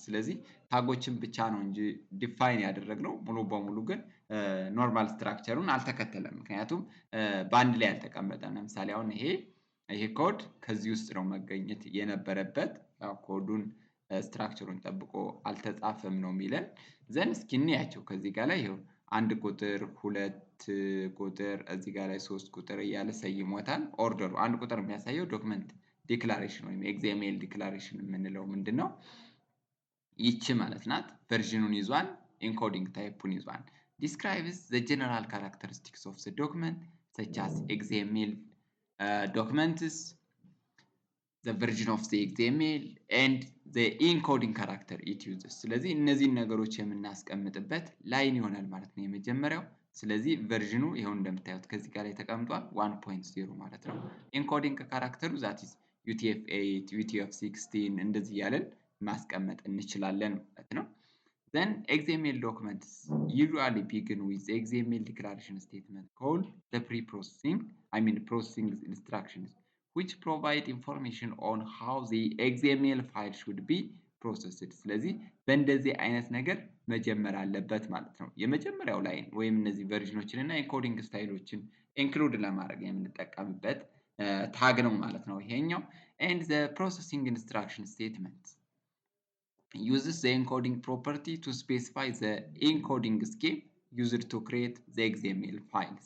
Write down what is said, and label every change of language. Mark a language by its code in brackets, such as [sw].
[am] ስለዚህ ታጎችን ብቻ ነው እንጂ ዲፋይን ያደረግነው ሙሉ በሙሉ ግን ኖርማል ስትራክቸሩን አልተከተለም። ምክንያቱም በአንድ ላይ አልተቀመጠም። ለምሳሌ አሁን ይሄ ኮድ ከዚህ ውስጥ ነው መገኘት የነበረበት። ያው ኮዱን ስትራክቸሩን ጠብቆ አልተጻፈም ነው የሚለን። ዘን እስኪ እንያቸው ከዚህ ጋር ላይ ይሄው አንድ ቁጥር ሁለት ቁጥር እዚህ ጋር ላይ ሶስት ቁጥር እያለ ሰይሞታል። ኦርደሩ አንድ ቁጥር የሚያሳየው ዶክመንት ዲክላሬሽን ወይም XML ዲክላሬሽን የምንለው ምንድነው? ይቺ ማለት ናት። ቨርዥኑን ይዟል፣ ኢንኮዲንግ ታይፑን ይዟል። [en] describes the general characteristics of the document such as XML documents, the version of the XML and the encoding character it uses [am] ስለዚህ እነዚህን ነገሮች የምናስቀምጥበት ላይን ይሆናል ማለት ነው የመጀመሪያው። ስለዚህ ቨርዥኑ ይሄው እንደምታዩት ከዚህ ጋር ላይ ተቀምጧል 1.0 ማለት ነው። ኢንኮዲንግ ካራክተሩ [en] that is UTF-8 UTF-16 [am] እንደዚህ ያለን ማስቀመጥ እንችላለን ማለት ነው። [en] then XML documents usually begin with the XML declaration statement called the processing instructions which provide information on how the XML file should be processed. [am] ስለዚህ በእንደዚህ አይነት ነገር መጀመር አለበት ማለት ነው። የመጀመሪያው ላይን ወይም እነዚህ ቨርዥኖችን እና ኢንኮዲንግ ስታይሎችን ኢንክሉድ ለማድረግ የምንጠቀምበት ታግ ነው ማለት ነው ይሄኛው። [en] and the processing instruction statement uses the encoding property to specify the encoding scheme used to create the XML file.